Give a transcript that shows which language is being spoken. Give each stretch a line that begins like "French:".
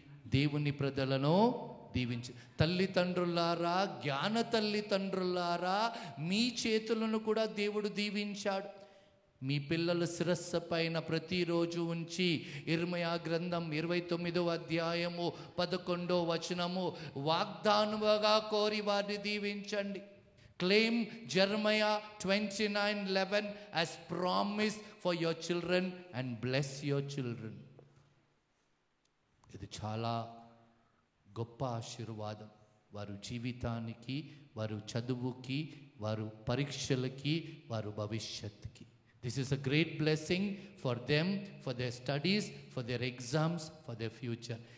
Telugu: దేవుని ప్రజలను దీవించి. తల్లిదండ్రులారా, జ్ఞాన తల్లిదండ్రులారా, మీ చేతులను కూడా దేవుడు దీవించాడు. మీ పిల్లల శిరస్సు పైన ప్రతిరోజు ఉంచి ఇర్మయా గ్రంథం 29వ అధ్యాయము 11వ వచనము వాగ్దానముగా కోరి వారిని దీవించండి.
English: Claim Jeremiah 29:11 as promise for your children and bless your children.
Telugu: ఇది చాలా గొప్ప ఆశీర్వాదం. వారి జీవితానికి, వారి చదువుకి, వారి పరీక్షలకి, వారి భవిష్యత్తుకి.
English: This is a great blessing for them, for their studies, for their exams, for their future.